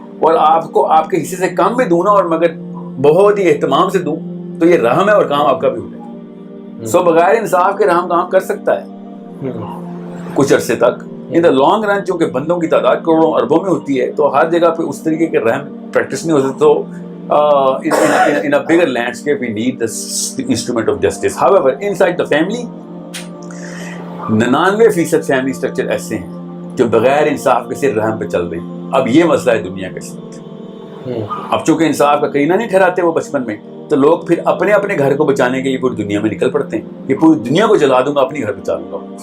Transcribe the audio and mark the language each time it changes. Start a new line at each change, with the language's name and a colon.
Urdu: اور آپ کو آپ کے حصے سے کم بھی دوں نا اور مگر بہت ہی اہتمام سے دوں تو یہ رحم ہے اور کام آپ کا بھی ہو جائے. سو بغیر انصاف کے رحم کام کر سکتا ہے کچھ عرصے تک.
English: in the long run
Urdu: چونکہ بندوں کی تعداد کروڑوں اربوں میں ہوتی ہے تو ہر جگہ پہ اس طریقے کے رحم پریکٹس نہیں ہوتے. تو
English: in a bigger landscape we need the instrument of justice. However, inside the family
Urdu: 99% family structure ایسے ہیں جو بغیر انصاف کے صرف رحم پہ چل رہے ہیں. اب یہ مسئلہ ہے دنیا کے ساتھ. اب چونکہ انصاف کا کرینہ نہیں ٹھہراتے وہ بچپن میں, تو لوگ پھر اپنے اپنے گھر کو بچانے کے لیے پوری دنیا میں نکل پڑتے ہیں کہ پوری دنیا کو جلا دوں گا, اپنی گھر بچا لوں گا.